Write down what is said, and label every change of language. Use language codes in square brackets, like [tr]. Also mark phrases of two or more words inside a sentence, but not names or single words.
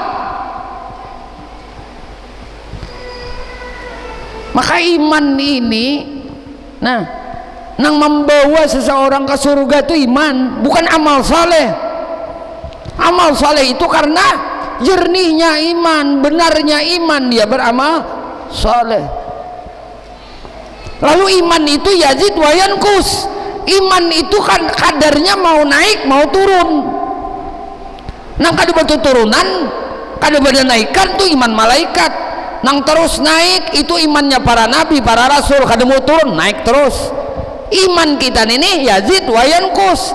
[bjn] Maka iman ini, nah, nang membawa seseorang ke surga itu iman, bukan amal saleh. Amal soleh itu karena jernihnya iman, benarnya iman dia beramal soleh. Lalu iman itu [ar] يزيد وينقص. [bjn] Iman itu kan kadarnya mau naik mau turun. Nang kada batu turunan, kada bada naikkan tuh iman malaikat. Nang terus naik itu imannya para nabi, para rasul, kada mau turun, naik terus. Iman kita ini [ar] يزيد وينقص.